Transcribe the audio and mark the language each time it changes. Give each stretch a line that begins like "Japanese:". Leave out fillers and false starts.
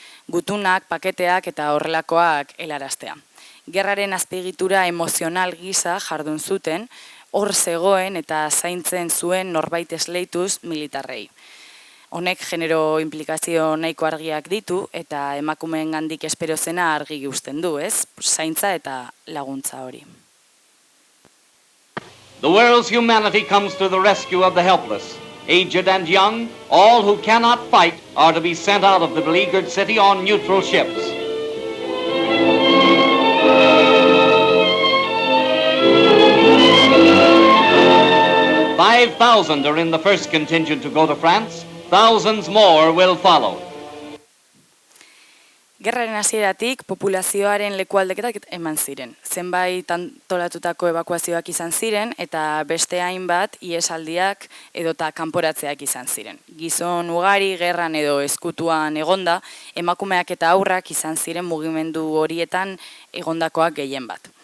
Basque: Gutunak, paketeak eta horrelakoak helaraztea. Gerraren azpiegitura emozional gisa jardun zuten, hor zegoen eta zaintzen zuen norbait esleituz militarrei. Honek genero implikazio nahiko argiak ditu eta emakumeengandik espero zena argi uzten du, ez? Zaintza eta laguntza hori.
English: The world's humanity comes to the rescue of the helpless. Aged and young, all who cannot fight are to be sent out of the beleaguered city on neutral ships. "5,000 are in the first contingent to go to France. Thousands more will follow."
Basque: Gerraren hasieratik populazioaren lekualdaketak eman ziren. Zenbait antolatutako ebakuazioak izan ziren eta beste hainbat ihesaldiak edota kanporatzeak izan ziren. Gizon ugari gerran edo ezkutuan egonda, emakumeak eta haurrak izan ziren mugimendu horietan egondakoak gehien bat.